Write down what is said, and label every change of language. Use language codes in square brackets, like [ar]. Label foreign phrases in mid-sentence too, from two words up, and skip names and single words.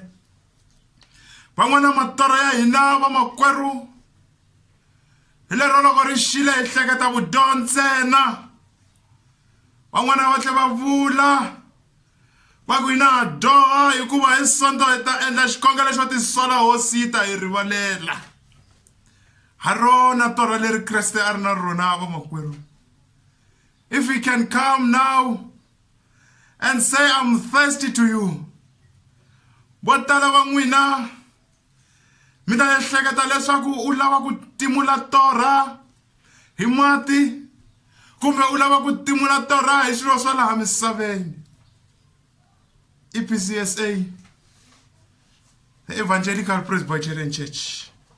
[ts] Van'wana matorha ya hina vamakwerhu hi lero loko ri xile hi hleketa vudyoho ntsena. Van'wana va tlhe va vula va ku hina ha dyoha hikuva hi Sonto hi ta endla xikongelo xo tisola hosi yi ta hi rivalela. Harona torha leri Kreste a ri na rona vamakwerhu. [en] If we can come now and say, I'm thirsty to you. [ts] Vo tala va n'wina mi ta ehleketa leswaku u lava ku timula torha hi mati kumbe u lava ku timula torha hi swilo swa laha misaveni. [en] EPCSA, the Evangelical Presbyterian Church.